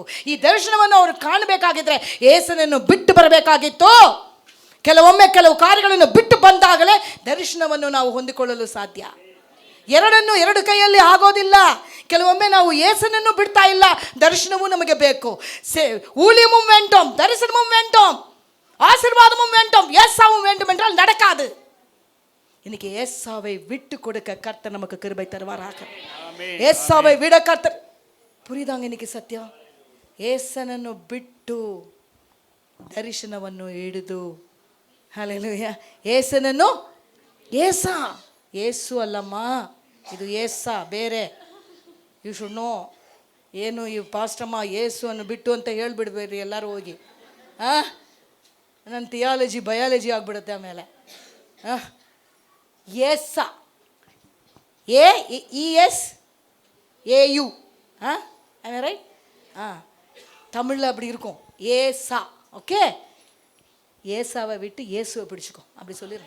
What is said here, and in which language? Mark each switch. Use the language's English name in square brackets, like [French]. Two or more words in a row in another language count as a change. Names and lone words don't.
[Kannada] ಈ ದರ್ಶನವನ್ನು ಅವರು ಕಾಣಬೇಕಾಗಿದ್ರೆ ಏಸನನ್ನು ಬಿಟ್ಟು ಬರಬೇಕಾಗಿತ್ತು. ಕೆಲವು ಕಾರ್ಯಗಳನ್ನು ಬಿಟ್ಟು ಬಂದಾಗಲೇ ದರ್ಶನವನ್ನು ನಾವು ಹೊಂದಿಕೊಳ್ಳಲು ಸಾಧ್ಯ. ಎರಡು ಕೈಯಲ್ಲಿ ಆಗೋದಿಲ್ಲ. ಕೆಲವೊಮ್ಮೆ ನಾವು ಏಸನನ್ನು ಬಿಡ್ತಾ ಇಲ್ಲ, ದರ್ಶನವೂ ನಮಗೆ ಬೇಕು. [Tamil] ஊழியமும் வேண்டும், தரிசனமும் வேண்டும், ஆசீர்வாதமும் வேண்டும், ஏசாவும் வேண்டும் என்றால் நடக்காது. இன்னைக்கு ஏசாவை விட்டு கொடுக்க கர்த்தர் நமக்கு கிருபை தருவாராக. ஏசாவை விட கர்த்தர், புரியுதாங்க இன்னைக்கு சத்தியம்? [Kannada] ಏಸನನ್ನು ಬಿಟ್ಟು ದರ್ಶನವನ್ನು ಹಿಡಿದು, ಹಲ್ಲೆಲೂಯಾ, ಏಸನನ್ನು, ಏಸು ಅಲ್ಲಮ್ಮ, ಇದು ಏಸ ಬೇರೆ. [English] you should know. [Kannada] ಏನು ಈ ಪಾಸ್ಟಮ್ಮ ಏಸುವನ್ನು ಬಿಟ್ಟು ಅಂತ ಹೇಳ್ಬಿಡ್ಬೇಡ್ರಿ ಎಲ್ಲರೂ ಹೋಗಿ. ನನ್ನ [English] theology biology [Kannada] ಆಗಿಬಿಡುತ್ತೆ ಆಮೇಲೆ. [Tamil] ஏச, ESAU, ரைட்? தமிழில் அப்படி இருக்கும், ஏசா. ஓகே, ஏசாவை விட்டு இயேசுவை பிடிச்சிக்கோ, அப்படி சொல்லிடுறேன்.